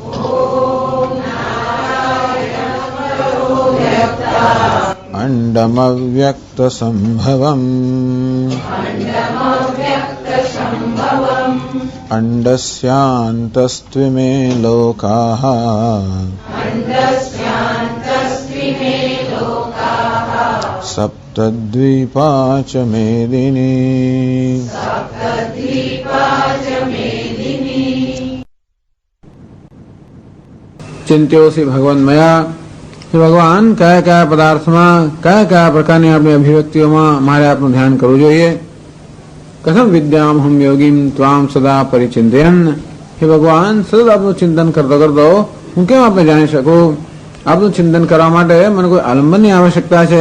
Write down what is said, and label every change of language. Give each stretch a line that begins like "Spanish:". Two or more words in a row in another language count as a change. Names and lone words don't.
Sanskrit: अण्डमव्यक्तसम्भवम् अण्डस्यान्तस्त्विमे लोकाः सप्तद्वीपा च मेदिनी। चिंत्योसी भगवन्मया
Gujarati: હે ભગવાન કયા કયા પદાર્થમાં કયા કયા પ્રકારની આપણી અભિવ્યક્તિઓમાં મારે આપનું ધ્યાન કરવું જોઈએ.
Sanskrit: કથમ વિદ્યામ હમ યોગીમ ત્વામ સદા પરિચિંતયન.
Gujarati: હે ભગવાન સતત આપનું ચિંતન કરતો કરતો હું કેમ આપને જાણી શકું. આપનું ચિંતન કરવા માટે મને કોઈ આલંબનની આવશ્યકતા છે.